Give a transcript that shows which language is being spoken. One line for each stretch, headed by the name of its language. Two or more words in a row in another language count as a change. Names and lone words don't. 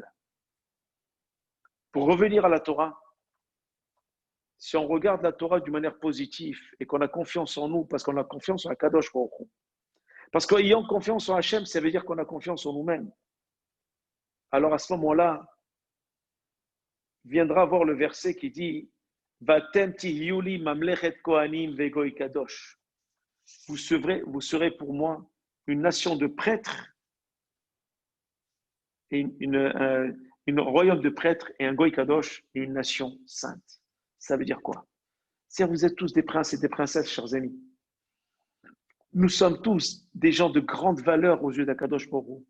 French: Pour revenir à la Torah, si on regarde la Torah d'une manière positive et qu'on a confiance en nous, parce qu'on a confiance en
Hebrew: קדוש ברוך הוא,
French: parce qu'ayant confiance en Hachem, ça veut dire qu'on a confiance en nous-mêmes. Alors à ce moment-là, viendra voir le verset qui dit
Hebrew: ואתם תהיו לי ממלכת כהנים וגוי קדוש.
French: Vous serez pour moi une nation de prêtres et une royaume de prêtres et un
Hebrew: גוי קדוש
French: et une nation sainte. Ça veut dire quoi? C'est vous êtes tous des princes et des princesses, chers amis. Nous sommes tous des gens de grande valeur aux yeux d'
Hebrew: הקדוש ברוך הוא.